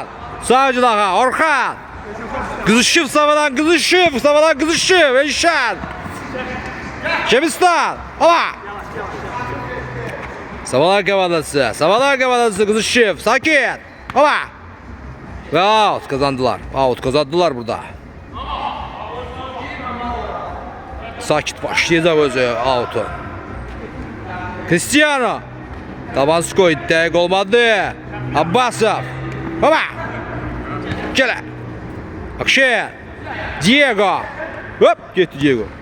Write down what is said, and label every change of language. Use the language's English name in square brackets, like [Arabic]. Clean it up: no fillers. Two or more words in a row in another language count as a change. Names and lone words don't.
[Azerbaijani] Sağ cilağa. Orxan. Qızışıb Savalan, qızışıb. Savalan qızışıb. Eşən. Şəbistan. Baba. Savalan komandası. Savalan komandası qızışıb. Sakit. Baba. Və out kazandılar. Out kazandılar burada. Sakit başlayacaq özü out'u. Cristiano. Tabanskoy dəqiq olmadı. Abbasov. Baba. Gələ. Akşen. Diego. Hop getdi Diego.